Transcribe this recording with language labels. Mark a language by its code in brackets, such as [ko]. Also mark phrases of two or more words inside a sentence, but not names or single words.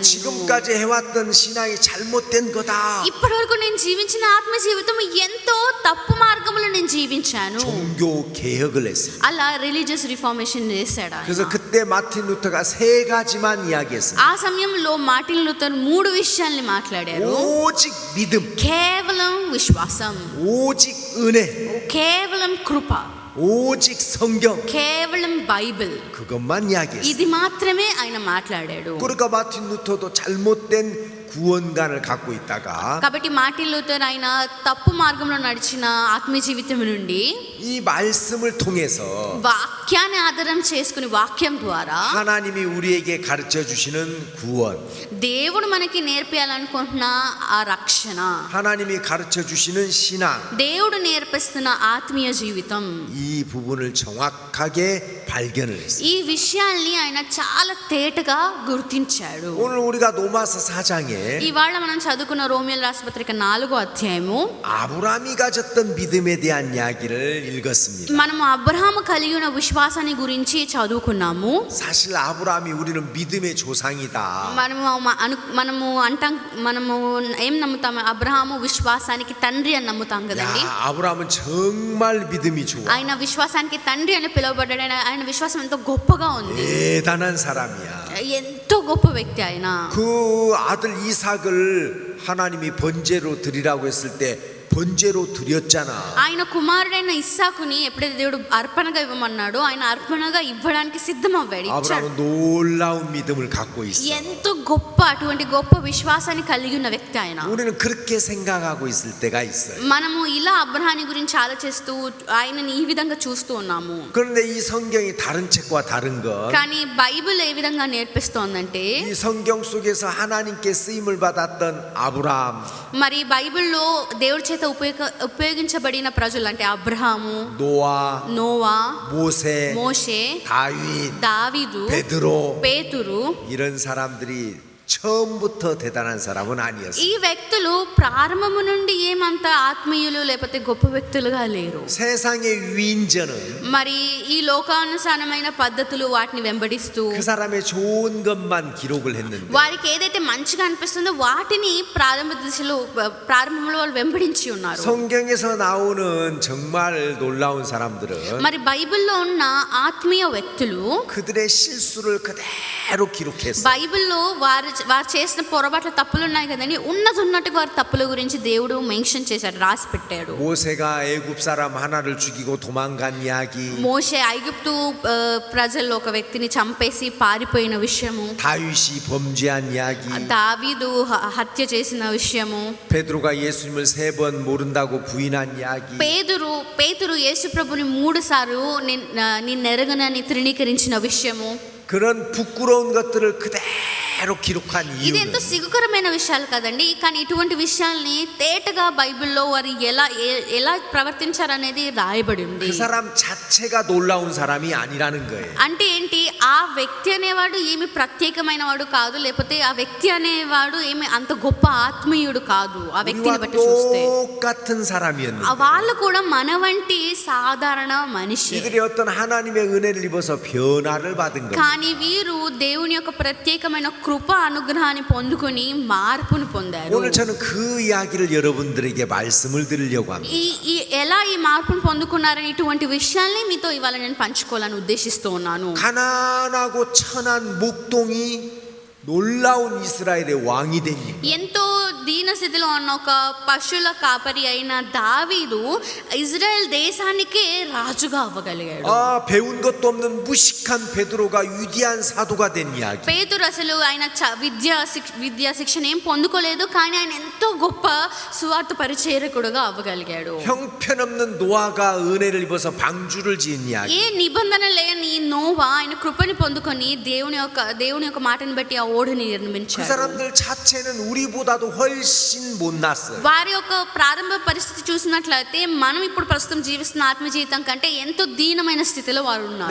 [ko] 지금까지 해왔던 신앙이 잘못된 거다. [te] ఇప్పటి వరకు నేను జీవించిన ఆత్మీయ జీవితం ఎంతో తప్పు మార్గంలో నేను జీవించాను. [ko] 종교 개혁을 했습니다. [te] అలా [en] religious reformation [te] చేశాడు ఆయన. [ko] 그래서 그때 마틴 루터가 3가지만 이야기했습니다. [te] ఆ సమయంలో మార్టిన్ లూథర్ 3 విషయాల్ని మాట్లాడారు. [ko] 오직 믿음, [te] కేవలం విశ్వాసం, [ko] 오직 은혜, [te] కేవలం కృప, [ko] 오직 성경, [te] కేవలం బైబిల్. [ko] 그것만 이야기했어요. [te] ఇది మాత్రమే ఆయన మాట్లాడాడు. [ko] 그러니까 마틴 루터도 잘못된 구원관을 갖고 있다가 [te] కాబట్టి మార్టిన్ లూథర్ ఆయన తప్పు మార్గంలో నడిచిన ఆత్మీయ జీవితం నుండి [ko] 이 말씀을 통해서 [te] వాక్యాన్ని ఆధారం చేసుకుని వాక్యం ద్వారా [ko] 하나님이 우리에게 가르쳐 주시는 구원, [te] దేవుడు మనకి నేర్పియాలనుకుంటున్న ఆ రక్షణ, [ko] 하나님이 가르쳐 주시는 신앙, [te] దేవుడు నేర్పిస్తున్న ఆత్మీయ జీవితం, [ko] 이 부분을 정확하게 발견을 했어요. [te] ఈ విషయాల్ని ఆయన చాలా తేటగా గుర్తించాడు. [ko] 오늘 우리가 로마서 4장에 [te] ఇవాళ మనం చదువుకున్న రోమియోల రాసిన పత్రిక 4వ అధ్యాయము [ko] 아브라함이 가졌던 믿음에 대한 이야기를 읽었습니다. [te] మనము అబ్రహాము కలిగి ఉన్న విశ్వాసాన్ని గురించి చదువుకున్నాము. [ko] 사실 아브라함이 우리는 믿음의 조상이다. [te] మనము ఏం నమ్ముతాము? అబ్రహాము విశ్వాసానికి తండ్రి అని నమ్ముతాం కదండి. [ko] 야, 아브라함은 정말 믿음이 좋아. [te] ఆయన విశ్వాసానికి తండ్రి అని పిలువబడ్డాడు. ఆయన విశ్వాసం ఎంతో గొప్పగా ఉంది, [ko] 대단한 사람이야. [te] ఎంతో గొప్ప వ్యక్తి ఆయన. [ko] 그 아들 이삭을 하나님이 번제로 드리라고 했을 때 번제로 드렸잖아. [te] ఆయన కుమారుడైన ఇస్సాకుని ఎప్పుడైతే దేవుడు అర్పణగా ఇవ్వమన్నాడో ఆయన అర్పణగా ఇవ్వడానికి సిద్ధమవ్వాడు, ఇచ్చాడు. [ko] 아브라함은 놀라운 믿음을 갖고 있어. [te] ఎంతో గొప్ప అటువంటి గొప్ప విశ్వాసాన్ని కలిగి ఉన్న వ్యక్తి ఆయన. [ko] 우리는 그렇게 생각하고 있을 때가 있어요. [te] మనము ఇలా అబ్రహాము గురించి ఆలోచిస్తూ ఆయనని ఈ విధంగా చూస్తూ ఉన్నాము. [ko] 그런데 이 성경이 다른 책과 다른 건 [te] కానీ బైబిల్ ఏ విధంగా నేర్పిస్తోందంటే [ko] 이 성경 속에서 하나님께 쓰임을 받았던 아브라함, [te] మరి బైబిల్లో దేవుడి చేత ఉపయోగించబడిన ప్రజలు అంటే అబ్రహాము, నోవా, మోషే, దావీదు, పేతురు [ko] 이런 사람들이 처음부터 대단한 사람은 아니었어요. [te] ఈ వ్యక్తులు ప్రారంభము నుండి ఏమంత ఆత్మీయులు లేకపోతే గొప్ప వ్యక్తులుగా లేరు. [ko] 세상의 위인전은 [te] మరి ఈ లోకానుసారమైన పద్ధతులు వాటిని వెంబడిస్తూ [ko] 그 사람의 좋은 것만 기록을 했는데 [te] వారికి ఏదైతే మంచిగా అనిపిస్తుందో వాటిని ప్రారంభంలో వాళ్ళు వెంబడించి ఉన్నారు. [ko] 성경에서 나오는 정말 놀라운 사람들은 [te] మరి బైబిల్లో ఉన్న ఆత్మీయ వ్యక్తులు [ko] 그들의 실수를 그대로 기록했어요. [te] బైబిల్లో వారు చేసిన పొరపాట్ల తప్పులు ఉన్నాయి కదండి, ఉన్నట్టుగా వారి తప్పుల గురించి దేవుడు మెన్షన్ చేశాడు, రాసి పెట్టాడు. [ko] 모세가 애굽 사람 하나를 죽이고 도망간 이야기, [te] మోషే ఐగుప్తు ప్రజల్లో ఒక వ్యక్తిని చంపేసి పారిపోయిన విషయము, [ko] 다윗이 범죄한 이야기, [te] దావీదు హత్య చేసిన విషయము, [ko] 베드로가 예수님을 3번 모른다고 부인한 이야기, [te] పేతురు యేసు ప్రభుని 3 సార్లు నిన్నెరగనని తృణీకరించిన విషయము, [ko] 그런 부끄러운 것들을 그대로 기록한 [te] ఇది ఎంతో [ko] 이유는 [te] సిగ్గుకరమైన విషయాలు కదండి. కానీ ఇటువంటి విషయాల్ని తేటగా బైబిల్లో వారు ఎలా ప్రవర్తించారనేది రాయబడి ఉంది. [ko] 그 사람 자체가 놀라운 사람이 아니라는 거예요. [te] అంటే ఏంటి, ఆ వ్యక్తి అనేవాడు ఏమి ప్రత్యేకమైన వాడు కాదు, లేకపోతే ఆ వ్యక్తి అనేవాడు ఏమి అంత గొప్ప ఆత్మీయుడు కాదు. ఆ వ్యక్తిని [ko] 우리와 [te] బట్టి చూస్తే [ko] 똑같은 사람이었는데 [te] వాళ్ళు కూడా మన వంటి సాధారణ మనిషి. [ko] 이들이 어떤 하나님의 은혜를 입어서 변화를 받은 거예요. [te] కానీ వీరు దేవుని యొక్క ప్రత్యేకమైన కృప అనుగ్రహాన్ని పొందుకొని మార్పును పొందారు. [ko] 오늘 저는 그 이야기를 여러분들에게 말씀을 드리려고 합니다. [te] ఎలా ఈ మార్పును పొందుకున్నారని ఇటువంటి విషయాల్ని మీతో ఇవాళ నేను పంచుకోవాలని ఉద్దేశిస్తూ ఉన్నాను. [ko] 가난하고 천한 목동이 놀라운 이스라엘의 왕이 된 이유. [te] ఎంతో దీనస్థితిలో ఉన్న ఒక పశువుల కాపరి అయిన దావీదు ఇజ్రాయెల్ దేశానికే రాజుగా అవ్వగలిగాడు. [ko] 배운 것도 없는 무식한 베드로가 위대한 사도가 된 이야기. [te] పేతురు అసలు ఆయన విద్యా శిక్షణ ఏం పొందుకోలేదు, కానీ ఆయన ఎంతో గొప్ప సువార్త పరిచయకుడుగా అవ్వగలిగాడు. [ko] 형편없는 노아가 은혜를 입어서 방주를 지은 이야기. [te] ఏ నిబంధన లేని నోవా ఆయన కృపని పొందుకొని దేవుని యొక్క మాటని బట్టి ఆ ఓడని [ko] 그 [te] నిర్మించాడు. [ko] 사람들 자체는 우리보다도 훨씬 못났어요. [te] వారి యొక్క ప్రారంభ పరిస్థితి చూసినట్లయితే మనం ఇప్పుడు ప్రస్తుతం జీవిస్తున్న ఆత్మ జీవితం కంటే ఎంతో దీనమైన స్థితిలో వారు ఉన్నారు.